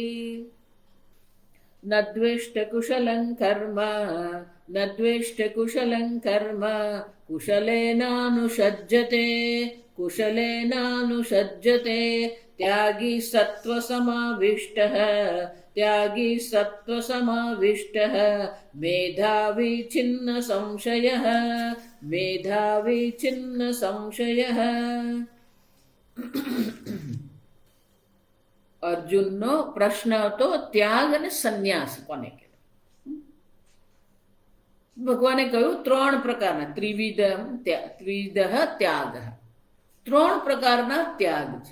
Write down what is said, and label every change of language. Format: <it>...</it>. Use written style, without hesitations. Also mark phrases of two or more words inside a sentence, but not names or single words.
<sa>न द्वेष्टकुशलं कर्म न द्वेष्टकुशलं कर्म कुशलेनानुषज्यते कुशलेनानुषज्यते त्यागी सत्त्वसमाविष्टः त्यागी सत्त्वसमाविष्टः मेधावी छिन्न संशयः मेधावी छिन्न संशयः।</sa> <gu>અર્જુનનો પ્રશ્ન હતો ત્યાગ અને સંન્યાસ કોને કહેવાય. ભગવાને કહ્યું ત્રણ પ્રકારના ત્રિવિધ ત્યાગ. ત્રણ પ્રકારના ત્યાગ છે.</gu>